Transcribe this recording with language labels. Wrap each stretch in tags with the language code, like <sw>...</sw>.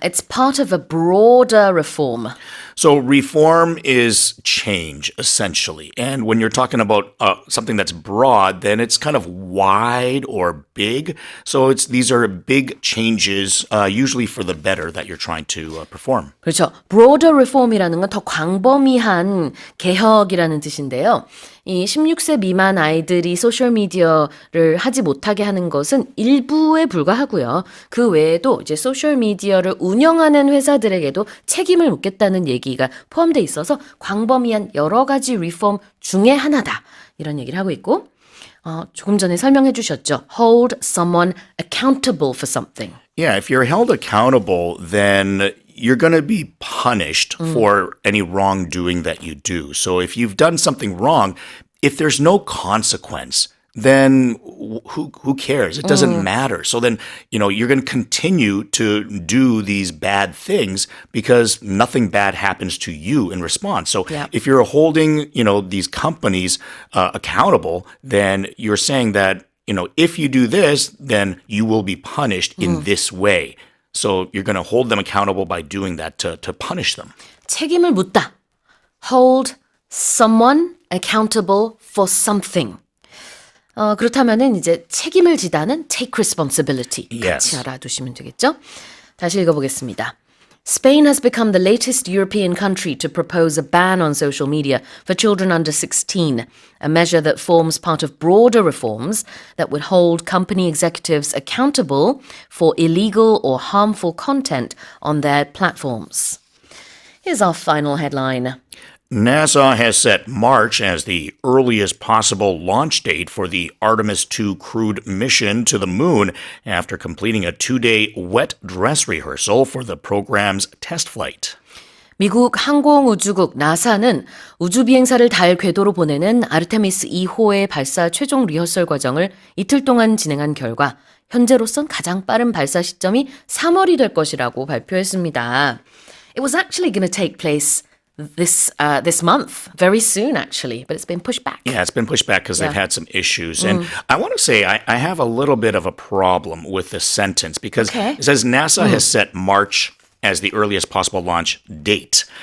<en>It's part of a broader reform. So reform is change, essentially. And when you're talking about something that's broad, then it's kind of wide or big. So these are big changes, usually for the better, that you're trying to perform.</en> <ko>그렇죠.</ko> <en>broader reform</en> <ko>이라는 건 더 광범위한 개혁이라는 뜻인데요. 이 16세 미만 아이들이 소셜미디어를 하지 못하게 하는 것은 일부에 불과하고요. 그 외에도 이제 소셜미디어를 운영하는 회사들에게도 책임을 묻겠다는 얘기가 포함되어 있어서 광범위한 여러 가지 리폼 중에 하나다. 이런 얘기를 하고 있고 조금 전에 설명해 주셨죠.</ko> <en>Hold someone accountable for something. Yeah, if you're held accountable, then you're going to be punished for any wrongdoing that you do. So if you've done something wrong, if there's no consequence, then who cares? It doesn't matter. So then, you're going to continue to do these bad things because nothing bad happens to you in response. So if you're holding, these companies accountable, then you're saying that, if you do this, then you will be punished in this way. So you're going to hold them accountable by doing that to punish them.</en> <ko>책임을 묻다.</ko> <en>Hold someone accountable for something.</en> <ko>그렇다면은 이제 책임을 지다는</ko> <en>take responsibility. Yes.</en> <ko>같이 알아두시면 되겠죠? 다시 읽어보겠습니다.</ko> <en>Spain has become the latest European country to propose a ban on social media for children under 16, a measure that forms part of broader reforms that would hold company executives accountable for illegal or harmful content on their platforms. Here's our final headline. NASA has set March as the earliest possible launch date for the Artemis II crewed mission to the moon after completing a 2-day wet dress rehearsal for the program's test flight.</en> <ko>미국 항공우주국 나사는 우주 비행사를 달 궤도로 보내는 아르테미스 2호의 발사 최종 리허설 과정을 이틀 동안 진행한 결과 현재로선 가장 빠른 발사 시점이 3월이 될 것이라고 발표했습니다.</ko> <en>It was actually going to take place this month, very soon actually, but it's been pushed back. Yeah, it's been pushed back because they've had some issues. And I want to say I have a little bit of a problem with this sentence because it says NASA has set March as the earliest possible launch date.</en>